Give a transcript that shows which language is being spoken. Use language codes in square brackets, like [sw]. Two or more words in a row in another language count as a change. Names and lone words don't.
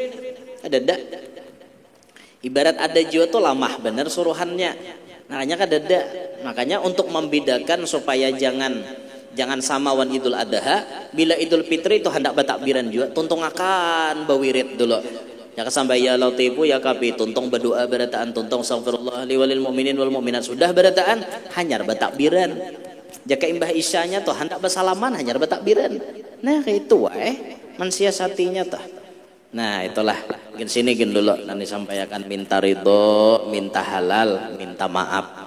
[bjn] Ada ibarat ada juga tuh lamah bener suruhannya. Makanya untuk membedakan supaya jangan sama wan Idul Adha, bila Idul Fitri itu hendak batakbiran juga tuntung akan bawirit dulu. Ya sampai [ar] يا لطيف يا كافي [bjn] tuntung berdoa berataan tuntung [ar] أستغفر الله لي وللمؤمنين والمؤمنات [bjn] sudah berataan hanyar batakbiran. Jaka imbah isyanya tuh hendak bersalaman hanyar batakbiran. Nah kayak itu mensiasatinya tah. Nah itulah mungkin sini dulu nanti sampaikan minta ridho, minta halal, minta maaf.